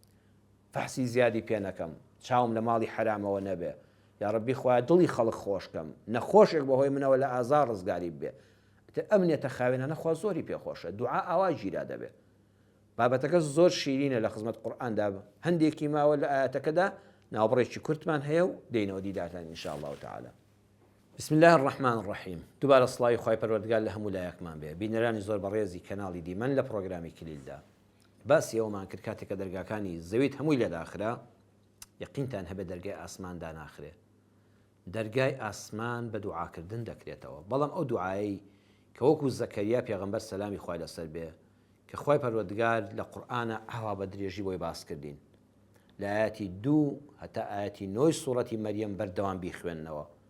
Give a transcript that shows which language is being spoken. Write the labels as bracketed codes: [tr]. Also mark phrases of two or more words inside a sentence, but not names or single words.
[ckb] فەحسی زیادی پێ نەکەم چاوم لە ماڵی حرامەوە نەبێ یا ڕەبی خۆیان دڵی خەڵک خۆشکەم نەخۆشێک بەهۆی منەوە لە ئازار ڕزگاری بێ ئەم نێتە خاوێنانە خوا زۆری پێخۆشە دوعا ئاوا گیرا دەبێت بابەتەکە زۆر شیرینە لە خزمەت قورئاندا هەندێکی ماوە لە ئاەتەکەدا ناوبڕێکی کورتمان هەیە و دێنەوە دیداتان [ar] ئین شاء الله تعالى بسم الله الرحمن الرحیم [ckb] دووبارە سڵاوی خوای پەروەردگار لە هەموو لایەکمان بێ بینەرانی زۆر بەڕێزی کەناڵی دیمەن لە پرۆگرامی کلیلدا باسی ئەومان کرد کاتێککە دەرگاکانی زەویت هەمووی لەداخرا یەقینتان هەبێ دەرگای ئاسماندا ناخرێ دەرگای ئاسمان بە دوعاکردن دەکرێتەوە بەڵام ئەو دوعایی کە وەکو زەکەریا پێغەمبەر سەلامی خوای لەسەر بێ کە خوای پەروەردگار لە قورئانە ئاوا بە درێژی بۆی باس کردین لە ئاەتی 2 هەتا ئاەتی 9 سوڕەتی مەریەم بەردەوام بیخوێننەوە